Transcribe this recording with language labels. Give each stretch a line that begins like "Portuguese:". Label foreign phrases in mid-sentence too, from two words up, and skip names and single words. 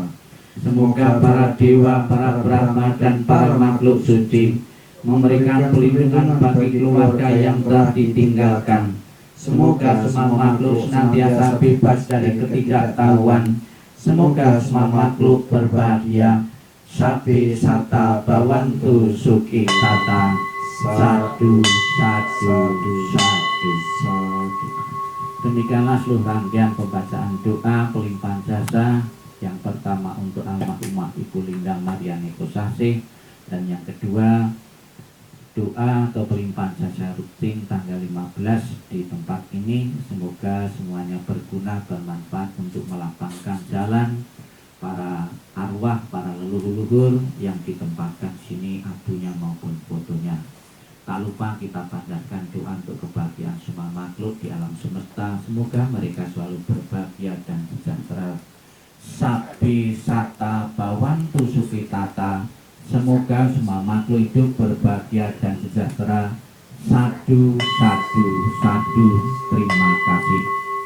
Indonesian: Semoga para dewa, para brahma dan para makhluk suci memberikan perlindungan bagi keluarga yang telah ditinggalkan. Semoga semua makhluk senantiasa bebas dari ketidaktahuan. Semoga semua makhluk berbahagia.
Pali: Sabi Sata Bhavantu Sukhitata. Sadu, sadu, sadu, sadu.
Indonesian: Demikianlah seluruh rangkaian pembacaan doa pelimpahan jasa. Yang pertama untuk Almarhumah Ibu Linda Mariani Kosasih, dan yang kedua doa atau pelimpahan jasa rutin tanggal 15 di tempat ini. Semoga semuanya berguna, bermanfaat untuk melapangkan jalan para arwah, para leluhur yang ditempatkan sini, abunya maupun fotonya. Tak lupa kita panjatkan doa untuk kebahagiaan semua makhluk di alam semesta. Semoga mereka selalu berbahagia dan sejahtera.
Pali: Sabi sata bawantu sukitata.
Indonesian: Semoga semua makhluk hidup berbahagia dan sejahtera.
Pali: Sadu, sadu, sadu.
Indonesian: Terima kasih.